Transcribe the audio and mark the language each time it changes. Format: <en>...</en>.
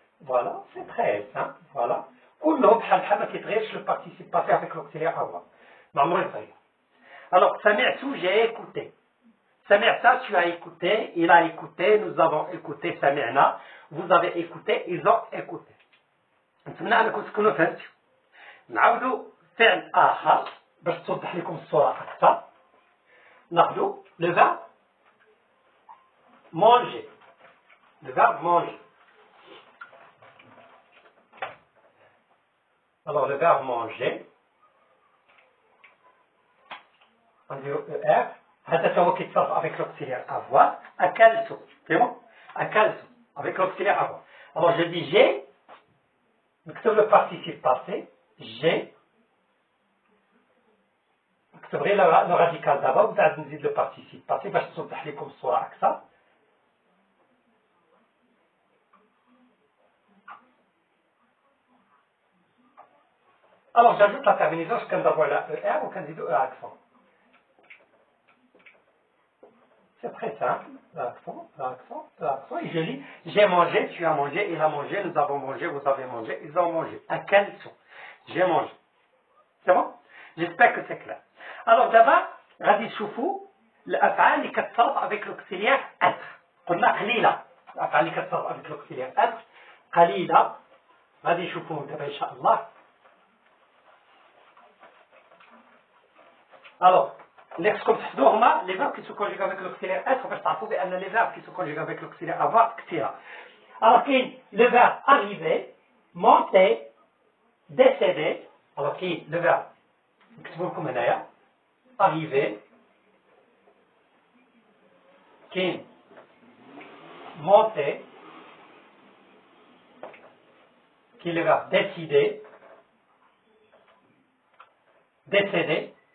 <fr>Voilà, c'est très simple. Voilà.</fr> <ar>كلهم بحال بحال ما كيتغيرش</ar> <fr>le participe passé avec l'auxiliaire avoir.</fr> <ar>ما عمره يتغير.</ar> <fr>Alors,</fr> <ar>سمعت,</ar> <fr>j'ai écouté. سمعت, tu as écouté, il a écouté, nous avons écouté,</fr> <ar>سمعنا,</ar> <fr>vous avez écouté, ils ont écouté.</fr> <ar>نتمنى أنكم تكونوا فهمتوا. نعاودوا فعل آخر باش توضح لكم الصورة أكثر. ناخذوا</ar> <fr>le verbe manger. Le verbe manger. Alors, le verbe manger, on dit ER,</fr> <ar>هذا هو كيتصرف</ar> <fr>avec l'auxiliaire avoir.</fr> <ar>أكلت.</ar> <fr>C'est bon?</fr> <ar>أكلت.</ar> <fr>Avec l'auxiliaire avoir. Alors, je dis j'ai.</fr> <ar>نكتب</ar> <fr>le participe passé. J'ai.</fr> <ar>نكتب غير</ar> <fr>le radical d'abord.</fr> <ar>وزاد نزيد</ar> <fr>le participe passé</fr> <ar>باش توضح لكم الصورة أكثر.</ar> <fr>Alors, j'ajoute la terminaison, je</fr> <ar>كندربو على</ar> <fr>ER وكنزيدو E accent. C'est très simple. L'accent, l'accent, l'accent. Et je lis, j'ai mangé, tu as mangé, il a mangé, nous avons mangé, vous avez mangé, ils ont mangé. À quel son? J'ai mangé. C'est bon? J'espère que c'est clair.</fr> <ar>Alors d'abord, غادي تشوفوا الأفعال اللي كتصرف</ar> <fr>avec l'auxiliaire être.</fr> <ar>قلنا قليلة. الأفعال اللي كتصرف</ar> <fr>avec l'auxiliaire être</fr> <ar>قليلة. غادي نشوفوهم دابا إن شاء الله.</ar> <fr>Alors, les les verbes qui se conjuguent avec l'auxiliaire être,</fr> <ar>باش تعرفوا بأن</ar> <fr>les verbes qui se conjuguent avec l'auxiliaire avoir كثيرة. Alors,</fr> <ar>كاين</ar> <fr>le verbe arriver, monter, décéder. Alors, كاين le verbe</fr> <ar>نكتبوا لكم هنايا</ar> <fr>arriver, كاين monter, كاين le verbe décider, décéder.</fr>